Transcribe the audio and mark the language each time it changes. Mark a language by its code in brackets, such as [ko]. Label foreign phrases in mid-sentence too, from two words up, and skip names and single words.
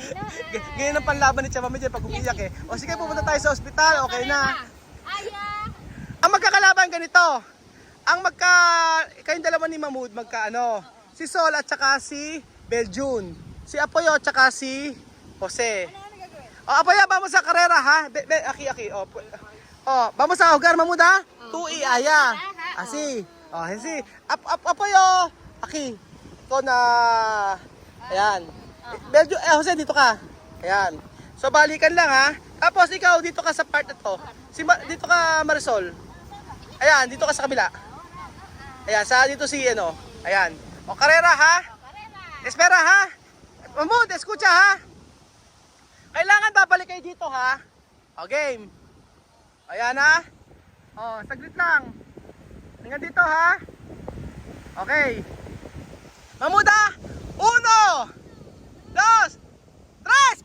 [tl] Ganyan ang panlaban ni Chama Medyo pag umiyak eh. Sige, pupunta tayo sa ospital, okay na. Aya. Ang magkakalaban ganito. Kayong dalawa ni Mahmoud si Sol at saka si Beljun. Si Apoyo at saka si Jose. Apoyo, vamos sa karera ha. Aki. Vamos sa hogar Mahmoud ha. Tui Aya. Asi. Hensi. Apoyo. Aki. Ito na. Ayan. Beljun, Jose dito ka. Ayan. So balikan lang ha. Tapos ikaw dito ka sa part na to. Dito ka Marisol. Ayan, dito ka sa kabila. Ayan, dito si Ayan. Karera ha. Espera ha. Mahmoud, escucha ha. Kailangan babalik kayo dito ha. Game. Ayan ha. Saglit lang. Hanggang dito ha. Okay. Mahmoud ha. 1, 2, 3.